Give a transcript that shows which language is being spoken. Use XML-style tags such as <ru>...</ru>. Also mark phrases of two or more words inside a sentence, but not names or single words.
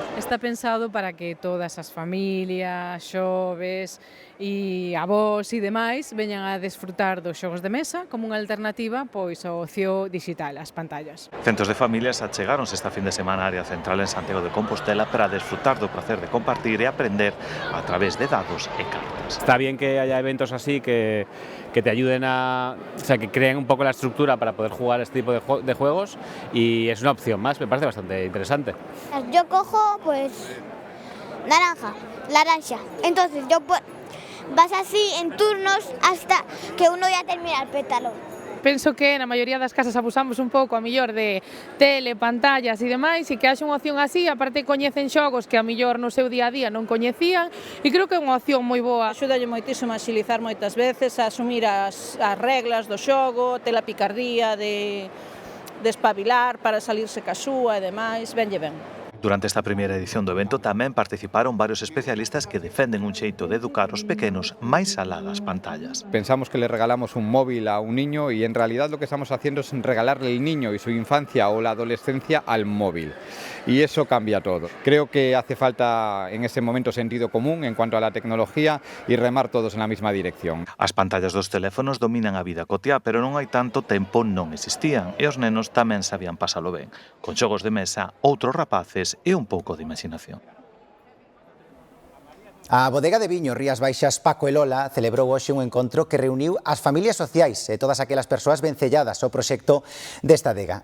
<gl>Está pensado para que todas as familias, xoves e avós e demais veñan a desfrutar dos xogos de mesa como unha alternativa pois ao ocio digital, as pantallas. Centos de familias achegáronse esta fin de semana á área central en Santiago de Compostela para desfrutar do placer de compartir e aprender a través de dados e cartas.</gl> <es>Está bien que haya eventos así que te ayuden que creen un poco la estructura para poder jugar este tipo de juegos y es una opción más, me parece bastante interesante. Yo cojo pues naranja, entonces vas así en turnos hasta que uno ya termina el pétalo.</es> <gl>Penso que na maioría das casas abusamos un pouco a millor de tele, pantallas e demais, e que haxe unha opción así, aparte coñecen xogos que a millor no seu día a día non coñecían, e creo que é unha opción moi boa. Axúdalle moitísimo a axilizar moitas veces, a asumir as reglas do xogo, ter a picardía de espabilar para salirse ca súa e demais, venlle ben. Durante esta primeira edición do evento tamén participaron varios especialistas que defenden un xeito de educar os pequenos máis alá das pantallas.</gl> <es>Pensamos que le regalamos un móvil a un niño y en realidad lo que estamos haciendo es regalarle el niño y su infancia o la adolescencia al móvil. Y eso cambia todo. Creo que hace falta en ese momento sentido común en cuanto a la tecnología y remar todos en la misma dirección.</es> <gl>As pantallas dos teléfonos dominan a vida cotiá, pero non hai tanto tempo non existían e os nenos tamén sabían pasalo ben. Con xogos de mesa, outros rapaces e un pouco de imaginación. A bodega de viño Rías Baixas Paco e Lola celebrou hoxe un encontro que reuniu as familias sociais e todas aquelas persoas vencelladas ao proxecto desta adega.</gl>